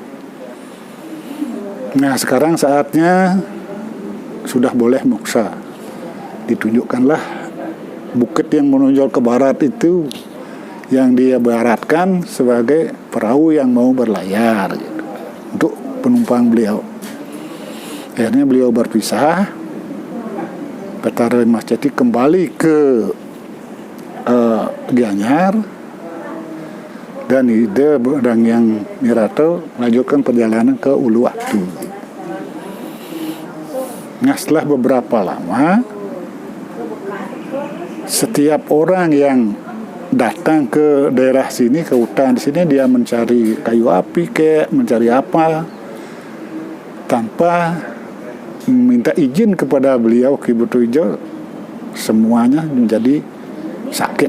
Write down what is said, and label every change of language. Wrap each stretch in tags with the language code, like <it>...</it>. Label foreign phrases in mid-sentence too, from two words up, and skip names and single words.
<id>Nah, sekarang saatnya sudah boleh moksa. Ditunjukkanlah bukit yang menonjol ke barat itu yang dia baratkan sebagai perahu yang mau berlayar gitu, untuk penumpang beliau. Akhirnya beliau berpisah. Betara Mas Ceti kembali ke Gianyar. Dan ide Dangyang Nirarta melanjutkan perjalanan ke Uluwatu. Nah, setelah beberapa lama, setiap orang yang datang ke daerah sini, ke hutan di sini, dia mencari kayu api, mencari apa, tanpa minta izin kepada beliau Ki Buto Ijo, semuanya menjadi sakit.</id>